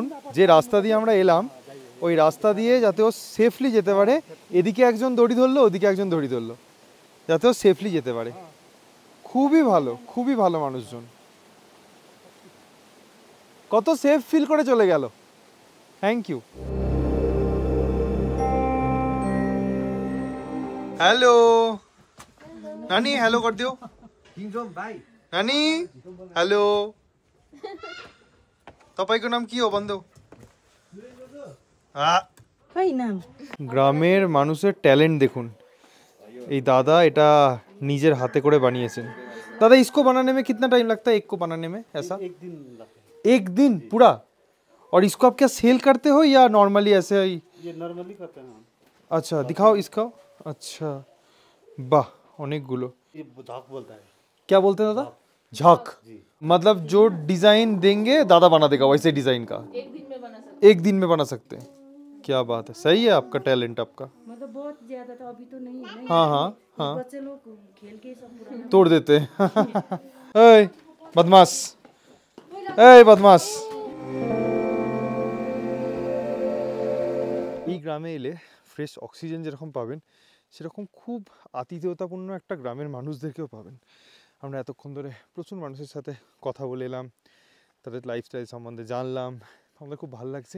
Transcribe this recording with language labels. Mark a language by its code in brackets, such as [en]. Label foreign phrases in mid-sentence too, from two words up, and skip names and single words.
[bn] যে রাস্তা দিয়ে আমরা এলাম, ওই রাস্তা দিয়ে যাতে ও সেফলি যেতে পারে, এদিকে একজন দড়ি ধরলো, ওদিকে একজন দড়ি ধরলো, যাতে ও সেফলি যেতে পারে। খুবই ভালো, খুবই ভালো মানুষজন। কত [en] safe feel [bn] করে চলে গেল। [en] thank you. [hi] हेलो नानी, हेलो कर दियो नानी। [ne] हेलो, तपाईको नाम की हो बंधु? [bn] গ্রামের মানুষের ট্যালেন্ট দেখুন। এই দাদা এটা নিজের হাতে করে বানিয়েছেন। [hi] दादा इसको बनाने में कितना टाइम लगता है, एक को बनाने में ऐसा? एक दिन पूरा। और इसको आप क्या सेल करते हो या नॉर्मली ऐसे ही? ये नॉर्मली करते हैं। अच्छा दिखाओ इसका। अच्छा वाह, অনেকগুলো। ये झाक बोलता है। क्या बोलते हैं दादा? झाक। मतलब जो डिजाइन देंगे दादा बना देगा वैसे डिजाइन का। एक दिन में बना सकते। एक दिन में बना सकते हैं। क्या बात है, सही है आपका टैलेंट आपका। मतलब बहुत ज्यादा तो अभी तो नहीं है ना। हाँ हाँ हाँ, बच्चे लोग खेल के सब पुराना तोड़ देते हैं। ए बदमाश, ए बदमाश। [bn] এই গ্রামে এলে ফ্রেশ অক্সিজেন যেরকম পাবেন, সেরকম খুব আতিথেয়তাপূর্ণ একটা গ্রামের মানুষদেরকেও পাবেন। আমরা এতক্ষণ ধরে প্রচুর মানুষের সাথে কথা বলে এলাম, তাদের লাইফস্টাইল সম্বন্ধে জানলাম, আমাদের খুব ভালো লাগছে।